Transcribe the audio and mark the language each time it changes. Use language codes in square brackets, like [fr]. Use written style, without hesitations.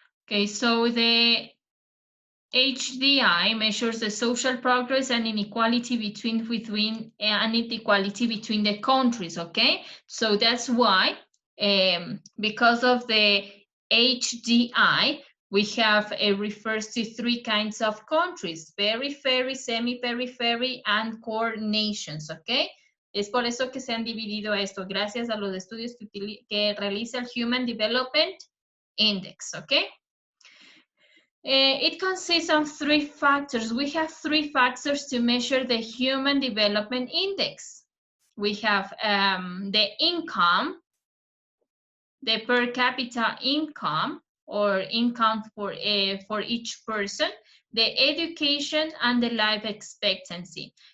[en] Okay, so the HDI measures the social progress and inequality between the countries, okay? So that's why, because of the HDI, we have refers to 3 kinds of countries: periphery, semi-periphery, and core nations, okay? [es] Es por eso que se han dividido esto, gracias a los estudios que realiza el Human Development Index, okay? [en] It consists of 3 factors. We have 3 factors to measure the Human Development Index. We have the income, the per capita income, or income for each person, the education, and the life expectancy.